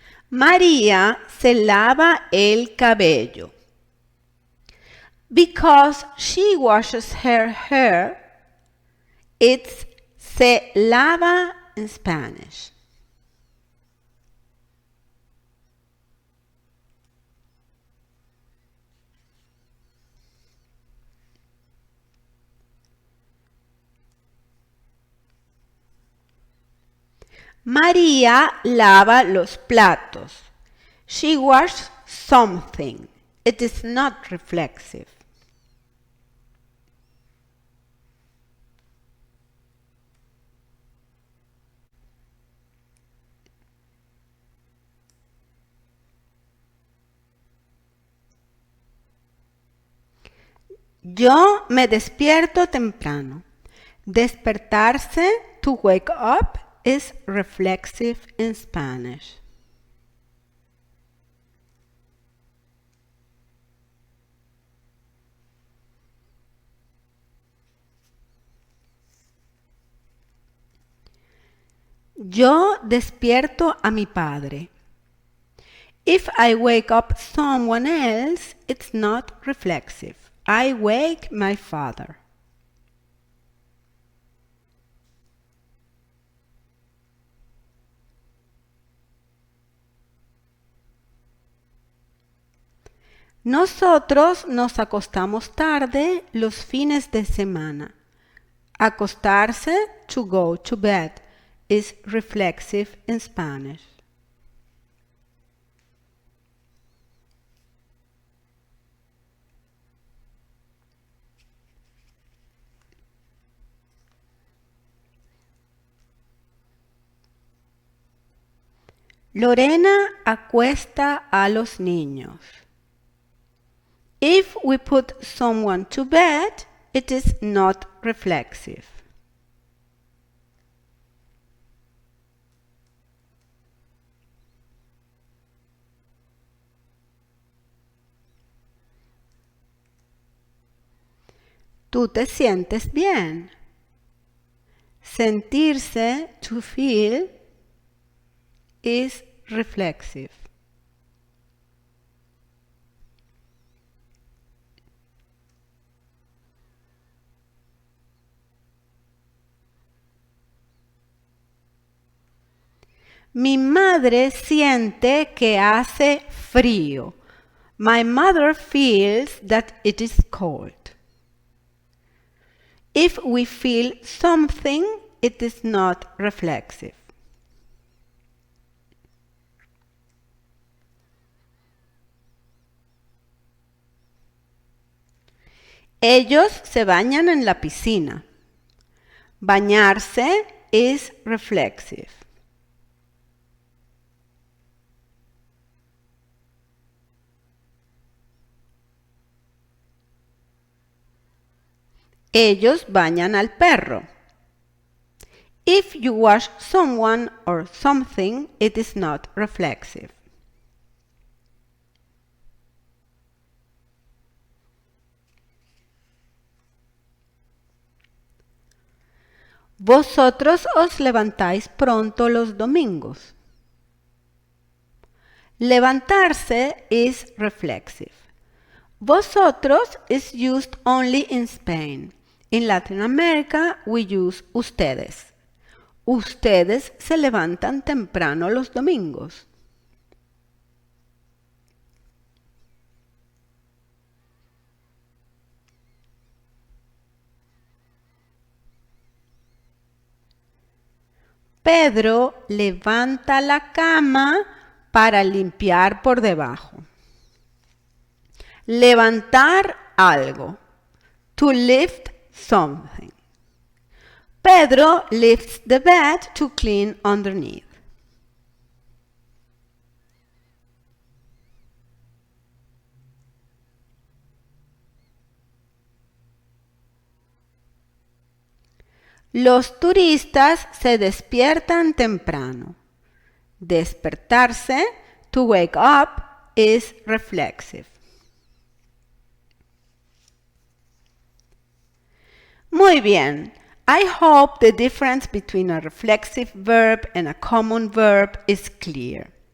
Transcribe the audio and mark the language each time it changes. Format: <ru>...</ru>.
<es>María se lava el cabello.</es> <en>Because she washes her hair, it's se lava in Spanish.</en> <es>María lava los platos.</es> <en>She washes something. It is not reflexive.</en> <es>Yo me despierto temprano.</es> <en>Despertarse, to wake up, is reflexive in Spanish.</en> <es>Yo despierto a mi padre.</es> <en>If I wake up someone else, it's not reflexive. I wake my father.</en> <es>Nosotros nos acostamos tarde los fines de semana.</es> <en>Acostarse, to go to bed, is reflexive in Spanish.</en> <es>Lorena acuesta a los niños.</es> <en>If we put someone to bed, it is not reflexive.</en> <es>Tú te sientes bien.</es> <en>Sentirse, to feel, is reflexive.</en> <es>Mi madre siente que hace frío.</es> <en>My mother feels that it is cold. If we feel something, it is not reflexive.</en> <es>Ellos se bañan en la piscina.</es> <en>Bañarse is reflexive.</en> <es>Ellos bañan al perro.</es> <en>If you wash someone or something, it is not reflexive. Vosotros os levantáis pronto los domingos. Levantarse is reflexive. Vosotros is used only in Spain. In Latin America, we use ustedes.</en> <es>Ustedes se levantan temprano los domingos. Pedro levanta la cama para limpiar por debajo. Levantar algo.</es> <en>To lift something. Pedro lifts the bed to clean underneath.</en> <es>Los turistas se despiertan temprano.</es> <en>Despertarse, to wake up, is reflexive.</en> <es>Muy bien.</es> <en>I hope the difference between a reflexive verb and a common verb is clear.</en>